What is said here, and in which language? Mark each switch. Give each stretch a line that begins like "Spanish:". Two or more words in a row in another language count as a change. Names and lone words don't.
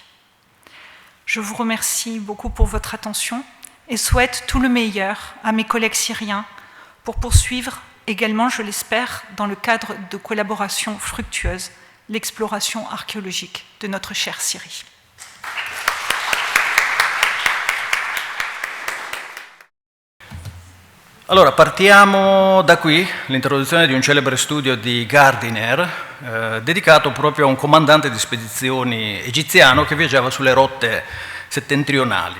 French: Je vous remercie beaucoup pour votre attention et souhaite tout le meilleur à mes collègues syriens pour poursuivre également, je l'espère, dans le cadre de collaborations fructueuses, l'exploration archéologique de notre chère Syrie.
Italian: Allora, partiamo da qui, l'introduzione di un celebre studio di Gardiner, dedicato proprio a un comandante di spedizioni egiziano che viaggiava sulle rotte settentrionali.